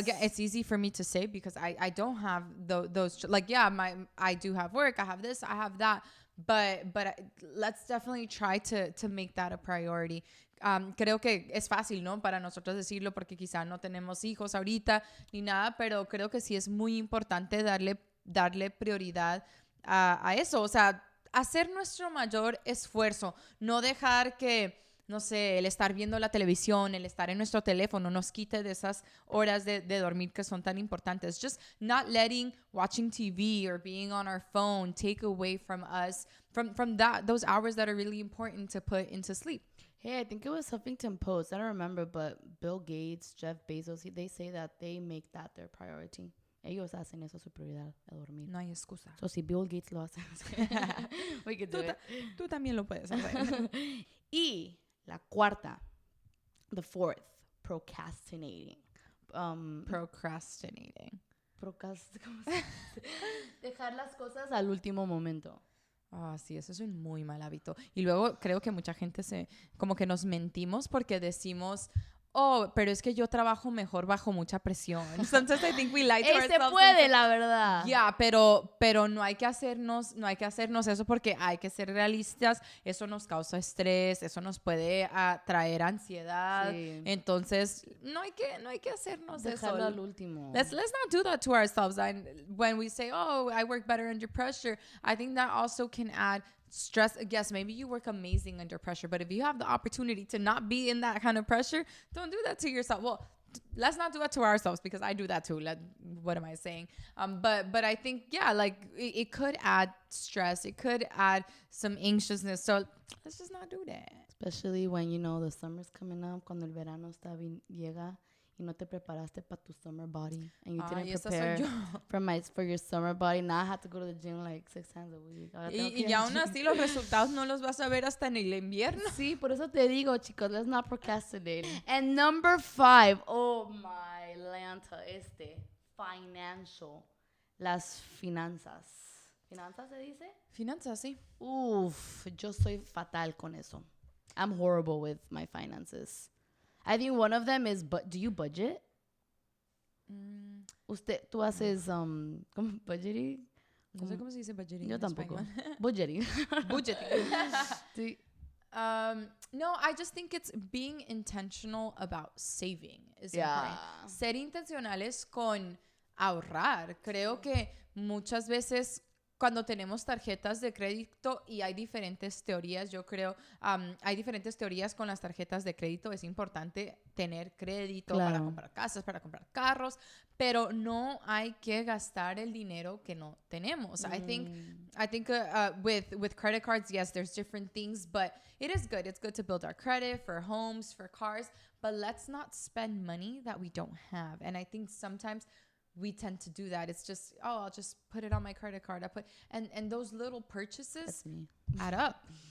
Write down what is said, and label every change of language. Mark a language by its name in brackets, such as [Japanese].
[English] Again, it's easy for me to say because I don't have those, like, I do have work, I have this, I have that, but let's definitely try to make that a priority. [Spanish] Creo que es fácil, ¿no? Para nosotros decirlo porque quizá no tenemos hijos ahorita ni nada, pero creo que sí es muy importante darle prioridad a eso. O sea, hacer nuestro mayor esfuerzo, no dejar que, no sé, el estar viendo la televisión, el estar en nuestro teléfono nos quite de esas horas de dormir que son tan importantes. [English] Just not letting watching TV or being on our phone take away from us, from those hours that are really important to put into sleep. Hey, I think it was Huffington Post. I don't remember, but Bill Gates, Jeff Bezos, they say that they make that their priority. [Spanish] Ellos hacen eso su prioridad, a dormir. No hay excusa. [English] So, [Spanish] si Bill Gates lo hace, [English] we can do it. [Spanish] Tú también lo puedes hacer. Y la cuarta, [English] the fourth, procrastinating. Procrastinating. [Spanish] Dejar las cosas al último momento. Ah, sí, eso es un muy mal hábito. Y luego creo que mucha gente como que nos mentimos porque decimos, oh, pero es que yo trabajo mejor bajo mucha presión. [English] Sometimes I think we lie to ourselves. [Spanish] Se puede, la verdad. Ya, pero no hay que hacernos eso porque hay que ser realistas. Eso nos causa estrés, eso nos puede traer ansiedad. Sí. Entonces, no hay que hacernos Dejarlo eso. al último. [English] Let's not do that to ourselves. And when we say, oh, I work better under pressure, I think that also can add stress. Yes, maybe you work amazing under pressure, but if you have the opportunity to not be in that kind of pressure, don't do that to yourself. Well, let's not do that to ourselves because I do that too. What am I saying? But I think, yeah, like it could add stress. It could add some anxiousness. So let's just not do that. Especially when, you know, the summer's coming up, [Spanish] cuando el verano llega y no te preparaste para tu [English] summer body. And you didn't prepare for your summer body. Now I have to go to the gym like 6 times a week. [Spanish] Y aún así los resultados no los vas a ver hasta en el invierno. Sí, por eso te digo, chicos, [English] let's not procrastinate. And number 5, oh my Lanta, financial. [Spanish] Las finanzas. ¿Finanzas se dice? Finanzas, sí. Uf, yo soy fatal con eso. [English] I'm horrible with my finances. I think one of them is, do you budget? [Spanish] Tú haces, ¿cómo? Budgeting? No sé cómo se dice budgeting. Yo tampoco. Budgeting. [English] Budgeting. [Spanish] Sí. [English] No, I just think it's being intentional about saving is important. [Spanish] Ser intencionales con ahorrar. Creo que muchas veces cuando tenemos tarjetas de crédito y hay diferentes teorías, yo creo, hay diferentes teorías con las tarjetas de crédito. Es importante tener crédito para comprar casas, para comprar carros, pero no hay que gastar el dinero que no tenemos. [English] I think with credit cards, yes, there's different things, but it is good. It's good to build our credit for homes, for cars, but let's not spend money that we don't have. And I think sometimes we tend to do that. It's just, oh, I'll just put it on my credit card. And those little purchases add up.